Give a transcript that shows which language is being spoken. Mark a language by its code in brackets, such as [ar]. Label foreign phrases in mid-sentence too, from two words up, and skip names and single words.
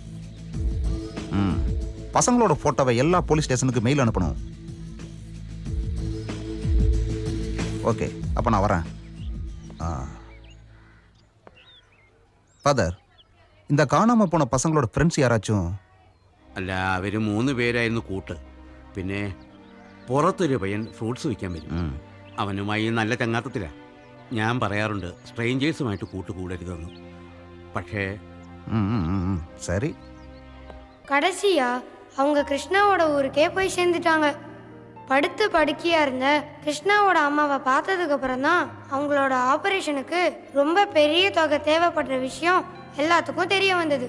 [ta] பசங்களோட போட்டோவை எல்லா போலீஸ் ஸ்டேஷனுக்கு மெயில் அனுப்பணும். ஓகே, அப்ப நான் வரேன். ஃபாதர், இந்த காணாம போன பசங்களோட ஃப்ரெண்ட்ஸ் யாராச்சும்? [ml] അല്ല അവർ 3 പേരായിരുന്നു കൂട്ട്. പിന്നെ പുറത്തൊരു പയ്യൻ ഫ്രൂട്ട്സ് വിൽക്കാൻ വരും. അവനുമായി നല്ല ചങ്ങാത്തത്തിലാ. ഞാൻ പറയാറുണ്ട് സ്ട്രേഞ്ചേഴ്സുമായിട്ട് കൂട്ടുകൂടരുതെന്ന്. പക്ഷേ [ta] சரி. கடைசியா அவங்க கிருஷ்ணாவோட ஊருக்கே போய் சேர்ந்துட்டாங்க. படுத்து படுக்கையா இருந்த கிருஷ்ணாவோட அம்மாவை பார்த்ததுக்கு அப்புறம் தான் அவங்களோட ஆபரேஷனுக்கு ரொம்ப பெரிய தொகை தேவைப்படுற விஷயம் எல்லாத்துக்கும் தெரிய வந்தது.